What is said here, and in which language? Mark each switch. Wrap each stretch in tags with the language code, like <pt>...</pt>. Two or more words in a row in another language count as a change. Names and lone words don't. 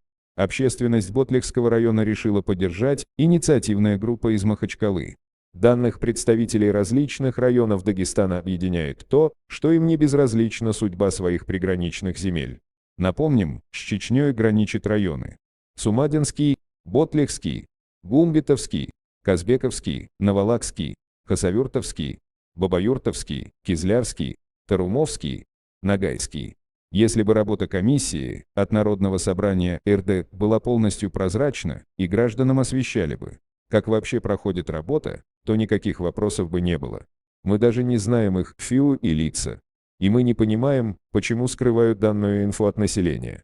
<ru>Общественность Ботлехского района решила поддержать инициативная группа из Махачкалы. Данных представителей различных районов Дагестана объединяет то, что им не безразлична судьба своих приграничных земель. Напомним, с Чечней граничат районы: Сумадинский, Ботлехский, Гумбитовский, Казбековский, Навалакский, Хасавюртовский, Бабаюртовский, Кизлярский, Тарумовский, Нагайский. Если бы работа комиссии от Народного собрания РД была полностью прозрачна и гражданам освещали бы, как вообще проходит работа, то никаких вопросов бы не было. Мы даже не знаем их ФИУ и лица. И мы не понимаем, почему скрывают данную инфу от населения.</ru>